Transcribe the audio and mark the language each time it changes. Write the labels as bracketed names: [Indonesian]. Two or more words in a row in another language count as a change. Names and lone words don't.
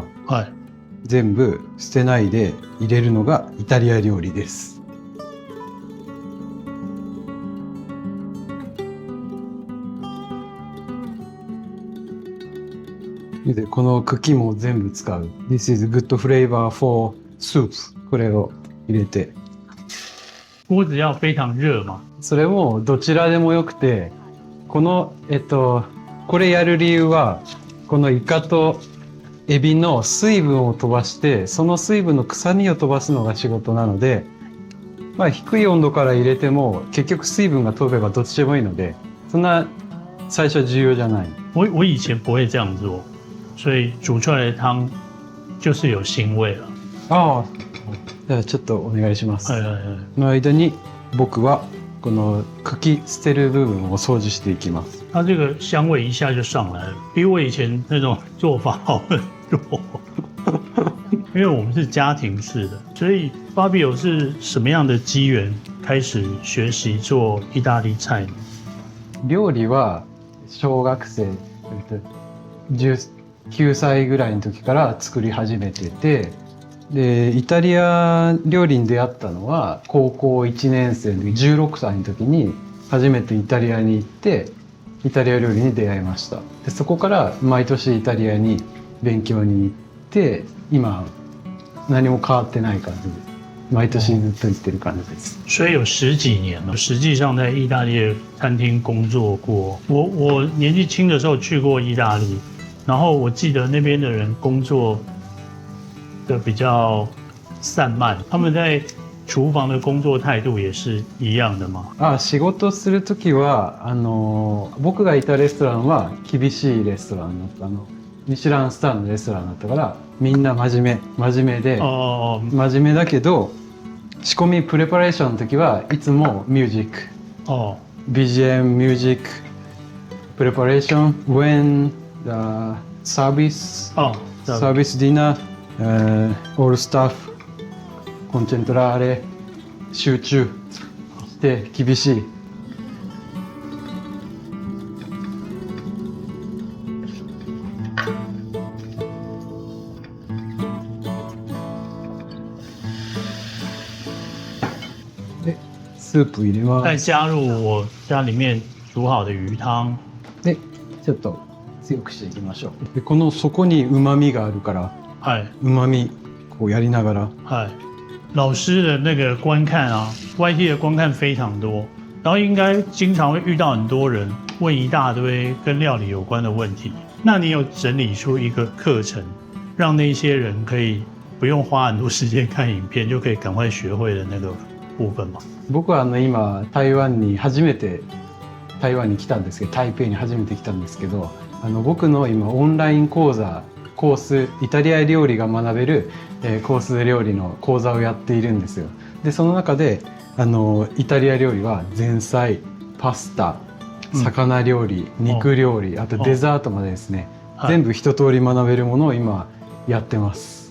[Japanese] はい。全部捨てないで入れるのがイタリア料理です。でこの茎も全部使う。 [English] This is good flavor for soup。 [Japanese] これを入れて。 [Chinese] 锅子要非常熱嘛？ [Japanese] それもどちらでもよくて、このこれやる理由は、このイカとエビの水分を飛ばして、その水分の臭みを飛ばすのが仕事なので、まあ低い温度から入れても結局水分が飛べばどっちでもいいので、そんな最初は重要じゃない。 [Chinese] 我以前不会这样做，所以煮出来的汤就是有腥味了。 [Japanese] ああ、じゃあちょっとお願いします。はいはいはい。の間に僕はこの茎捨てる部分を掃除していきます。 [Chinese] 它这个香味一下就上来了，比我以前那种做法好很多。因为我们是家庭式的，所以Fabio是什么样的机缘开始学习做意大利菜呢？ [Japanese] 料理は小学生19歳ぐらいの時から作り始めてて、でイタリア料理に出会ったのは高校1年生の16歳の時に初めてイタリアに行ってイタリア料理に出会いました。でそこから毎年イタリアに勉強に行って、今何も変わってない感じで毎年ずっと行ってる感じです。 [Chinese] 所以有十几年了，实际上在意大利的餐厅工作过。我年纪轻的时候去过意大利，然后我记得那边的人工作的比较散漫，他们在厨房的工作態度也是一样的吗？ [Japanese] 仕事する時は僕がいたレストランは厳しいレストランだったミシュランスターのレストランだったから、みんな真面目で、真面目だけど仕込みプレパレーションの時はいつもミュージック、BGM ミュージックプレパレーション [English] when the service dinner all staff [Japanese] コンチェントラーレ集中して厳しい。スープ入れます。 [Chinese] 再加入我家里面煮好的鱼汤。 [Japanese] で、ちょっと強くしていきましょう。でこの底に旨味があるから、はい。旨味こうやりながら。 [Chinese] 嗨，老师的那个观看啊，YT 的观看非常多，然后应该经常会遇到很多人问一大堆跟料理有关的问题。那你有整理出一个课程，让那些人可以不用花很多时间看影片，就可以赶快学会的那个部分吗？ [Japanese] 僕は今台湾に初めて台湾に来たんですけど、台北に初めて来たんですけど、僕の今オンライン講座コースイタリア料理が学べる、コース料理の講座をやっているんですよ。でその中でイタリア料理は前菜、パスタ、魚料理、肉料理、あとデザートまでですね、全部一通り学べるものを今やってます。